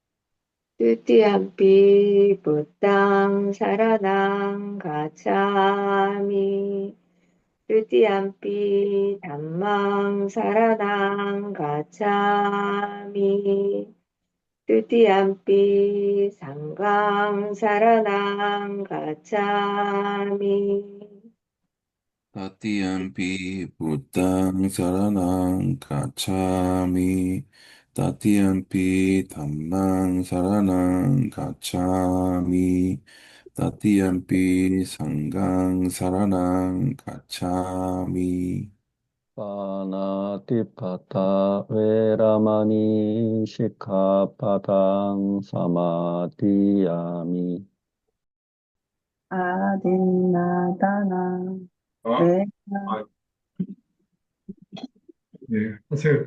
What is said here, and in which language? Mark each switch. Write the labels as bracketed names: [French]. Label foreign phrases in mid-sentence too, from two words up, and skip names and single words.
[Pali] Tatiyampi Buddhaṃ Saraṇaṃ Gacchāmi Tatiyampi Dhammaṃ Saraṇaṃ Gacchāmi Tatiyampi Saṅghaṃ Saraṇaṃ Gacchāmi Tatiampi Buddhang Saranang Gacchami. Tatiampi Dhammang Saranang Gacchami. Tatiampi Sanghang Saranang Gacchami. Pāṇātipātā veramaṇī sikkhāpadaṃ samādiyāmi 아딘나다나 [Korean] 아, 왜 아, 네, 하세요.